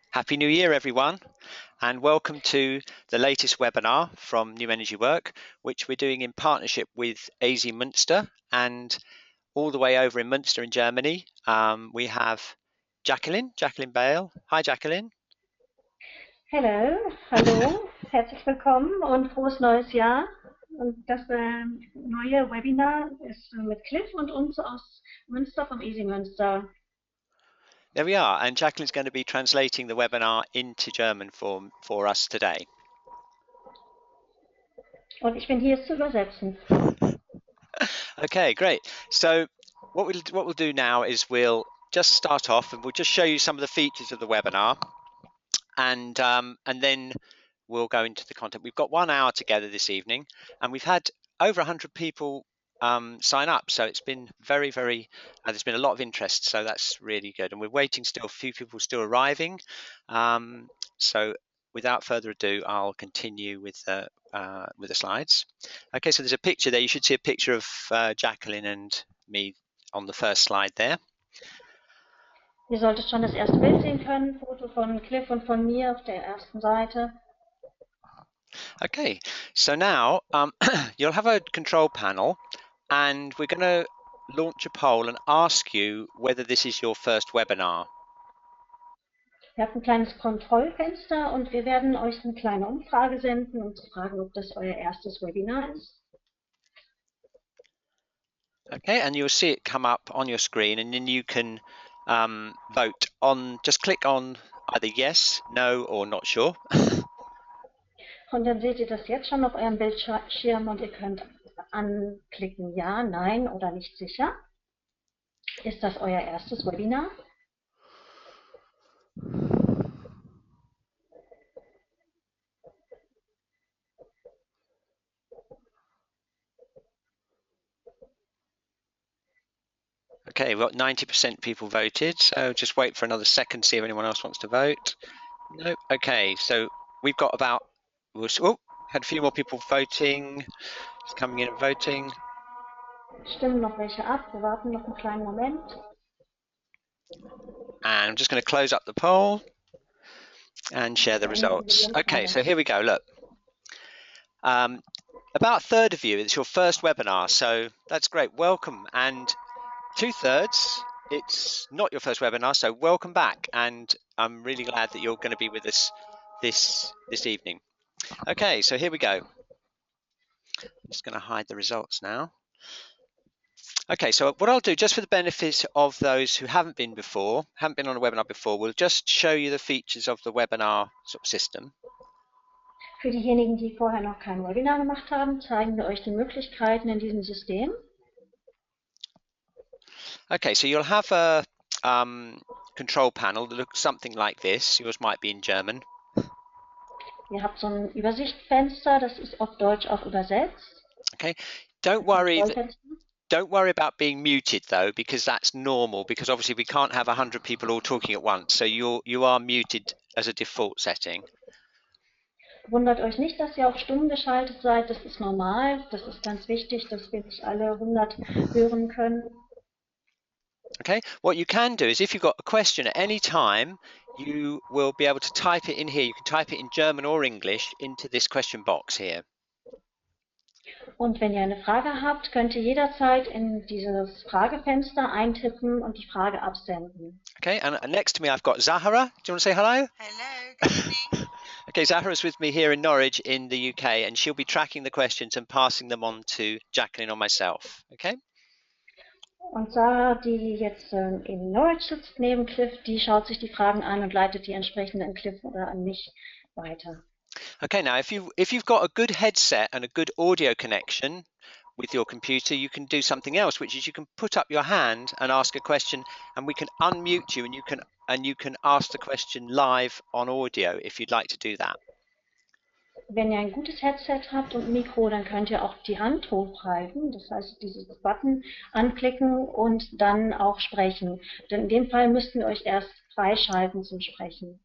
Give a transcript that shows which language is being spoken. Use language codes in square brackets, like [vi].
[en] Happy New Year, everyone, and welcome to the latest webinar from New Energy Work, which we're doing in partnership with AZ Munster. And all the way over in Munster in Germany, we have Jacqueline Bale. Hi, Jacqueline. [de] Hello, hallo, herzlich willkommen und frohes neues Jahr. Und das neue Webinar ist mit Cliff und uns aus Münster vom Easy Münster. [en] There we are, and Jacqueline's going to be translating the webinar into German for us today. [de] Und ich bin hier, es zu übersetzen. [en] Okay, great. So what we'll do now is we'll just start off and we'll just show you some of the features of the webinar, and then we'll go into the content. We've got 1 hour together this evening, and we've had over 100 people sign up, so it's been very there's been a lot of interest, so that's really good. And we're waiting still, a few people still arriving, so without further ado, I'll continue with the slides. Okay, so there's a picture there. You should see a picture of Jacqueline and me on the first slide there. [de] Ihr solltet schon das erste Bild sehen können, Foto von Cliff und von mir auf der ersten Seite. [en] Okay, so now you'll have a control panel, and we're going to launch a poll and ask you whether this is your first webinar. [de] Ihr habt ein kleines Kontrollfenster und wir werden euch eine kleine Umfrage senden, um zu fragen, ob das euer erstes Webinar ist. [en] Okay, and you'll see it come up on your screen, and then you can vote on, just click on either yes, no, or not sure. [de] Und dann seht ihr das jetzt schon auf eurem Bildschirm und ihr könnt anklicken Ja, Nein oder nicht sicher. Ist das euer erstes Webinar? [en] Okay, we've got 90% people voted, so just wait for another second, see if anyone else wants to vote. Nope. Okay, so we've got about, had a few more people voting, just coming in and voting. [de] Stimmen noch welche ab, wir warten noch einen kleinen Moment. [en] And I'm just going to close up the poll and share the results. Okay, so here we go, look. About a third of you, it's your first webinar, so that's great, welcome. And 2/3, it's not your first webinar, so welcome back, and I'm really glad that you're going to be with us this evening. Okay, so here we go. I'm just going to hide the results now. Okay, so what I'll do, just for the benefit of those who haven't been on a webinar before, we'll just show you the features of the webinar sort of system. [de] Für diejenigen, die vorher noch kein Webinar gemacht haben, zeigen wir euch die Möglichkeiten in diesem System. [en] Okay, so you'll have a control panel that looks something like this. Yours might be in German. [de] Ihr habt so ein Übersichtsfenster, das ist auf Deutsch auch übersetzt. [en] Okay, don't worry about being muted though, because that's normal, because obviously we can't have 100 people all talking at once, so you are muted as a default setting. [de] Wundert euch nicht, dass ihr auf stumm geschaltet seid, das ist normal, das ist ganz wichtig, dass wir nicht alle 100 hören können. [en] Okay, what you can do is if you've got a question at any time, you will be able to type it in here. You can type it in German or English into this question box here. [de] Und wenn ihr eine Frage habt, könnt ihr jederzeit in dieses Fragefenster eintippen und die Frage absenden. [en] Okay, and next to me I've got Zahara. Do you want to say hello? Hello, good evening. Okay, Zahara's with me here in Norwich in the UK, and she'll be tracking the questions and passing them on to Jacqueline or myself. Okay? [de] Und Sarah, die jetzt in Norwich sitzt neben Cliff, die schaut sich die Fragen an und leitet die entsprechend an Cliff oder an mich weiter. [en] Okay, now if you've got a good headset and a good audio connection with your computer, you can do something else, which is you can put up your hand and ask a question, and we can unmute you, and you can ask the question live on audio if you'd like to do that. [de] Wenn ihr ein gutes Headset habt und ein Mikro, dann könnt ihr auch die Hand hochhalten, das heißt dieses Button anklicken und dann auch sprechen. Denn in dem Fall müssten wir euch erst freischalten zum Sprechen.